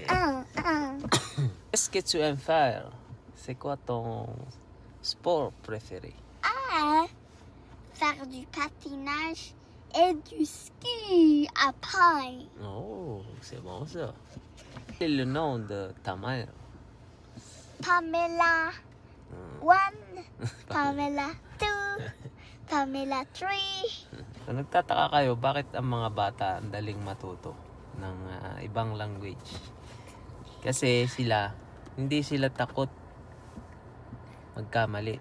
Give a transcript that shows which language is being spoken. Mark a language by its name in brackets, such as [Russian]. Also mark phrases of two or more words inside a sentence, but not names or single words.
[French] Qu'est-ce que tu aimes faire? C'est quoi ton sport préféré? Faire du patinage et du ski à paille. Oh, c'est bon ça. Quel est le nom de ta mère? Pamela 1, Pamela 2, Pamela 3. [Filipino] So, nagtataka kayo, bakit ang mga bata ang daling matuto ng ibang language? Kasi hindi sila takot magkamali.